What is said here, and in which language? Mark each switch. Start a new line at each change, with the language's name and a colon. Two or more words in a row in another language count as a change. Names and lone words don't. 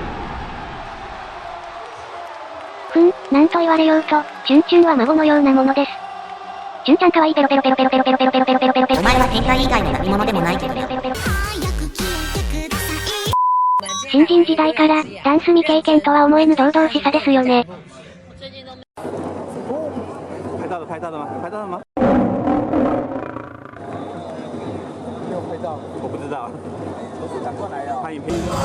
Japanese: なんと言われようと、チュンチュンは孫のようなものです。チュンちゃん可愛いペロペロペロペロペロペロペロペロペロペロペロペロ。お前は変態以外の何者でもないけどよ。新人時代から、ダンス未経験とは思えぬ堂々しさですよね。
Chinese: 拍到了吗？拍到了吗？没有拍到，我不知道。我是赶过来的。拍影片。